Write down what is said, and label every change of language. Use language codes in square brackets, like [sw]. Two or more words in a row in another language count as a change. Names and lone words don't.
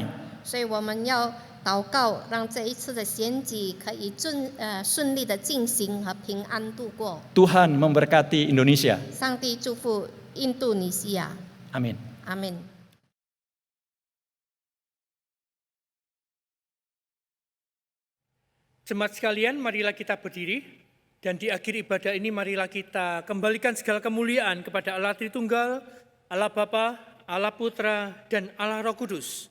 [zh] 所以我们要祷告，让这一次的选举可以顺利的进行和平安度过。 [id] Tuhan memberkati Indonesia. [zh] 上帝祝福印度尼西亚， [id] Amin. [zh] 阿门。 [id] Jemaat sekalian, marilah kita berdiri dan di akhir ibadah ini marilah kita kembalikan segala kemuliaan kepada Allah Tritunggal, Allah Bapa, Allah Putra, dan Allah Roh Kudus.